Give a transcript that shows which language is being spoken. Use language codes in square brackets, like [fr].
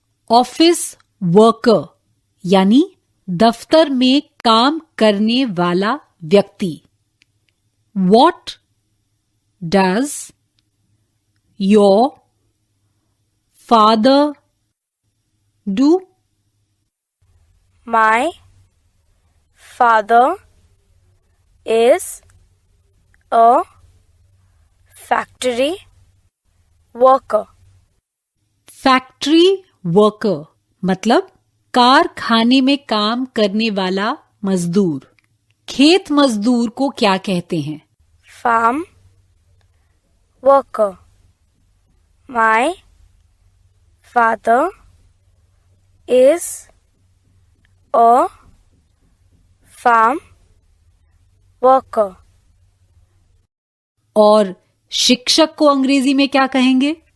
[hi] Office worker यानी दफ्तर में काम करने वाला व्यक्ति। [en] What does your father do? My father is a factory worker. [hi] Factory worker मतलब कारखाने में काम करने वाला मजदूर। खेत मजदूर को क्या कहते हैं? [en] Farm worker. My father is a farm worker. [hi] और शिक्षक को अंग्रेजी में क्या कहेंगे?